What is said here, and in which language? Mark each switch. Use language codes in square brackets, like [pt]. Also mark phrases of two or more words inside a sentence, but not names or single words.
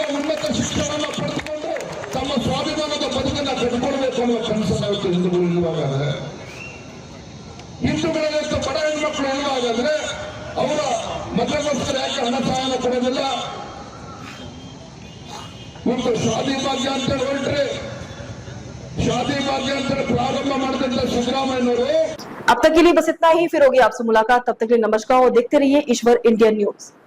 [kn] ಉನ್ನತ ಶಿಕ್ಷಣವನ್ನು ಪಡೆದುಕೊಂಡು ತಮ್ಮ ಸ್ವಾಭಿಮಾನದ ಬದುಕನ್ನು ಕಟ್ಕೊಳ್ಬೇಕು ಅನ್ನುವ ಕನಸನ್ನು ಇವತ್ತು ಹಿಂದೂಗಳಿಲ್ವ? ಹಾಗಾದ್ರೆ ಹಿಂದೂಗಳಲ್ಲಿತ್ತು ಬಡ ಹೆಣ್ಮಕ್ಳು ಇಲ್ವ? ಹಾಗಾದ್ರೆ ಅವರ ಮದುವೆಗೋಸ್ಕರ ಯಾಕೆ ಹಣ ಸಹಾಯ ಕೊಡೋದಿಲ್ಲ? ಇವತ್ತು ಶಾದಿ ಭಾಗ್ಯ ಅಂತೇಳಿ ಹೊರಟ್ರಿ, ಶಾದಿ ಭಾಗ್ಯ ಪ್ರಾರಂಭ ಮಾಡಿದಂತ ಸಿದ್ದರಾಮಯ್ಯನವರು। [hi] अब तक के लिए बस इतना ही, फिर होगी आपसे मुलाकात। तब तक के लिए नमस्कार और देखते रहिए ईश्वर इंडियन न्यूज।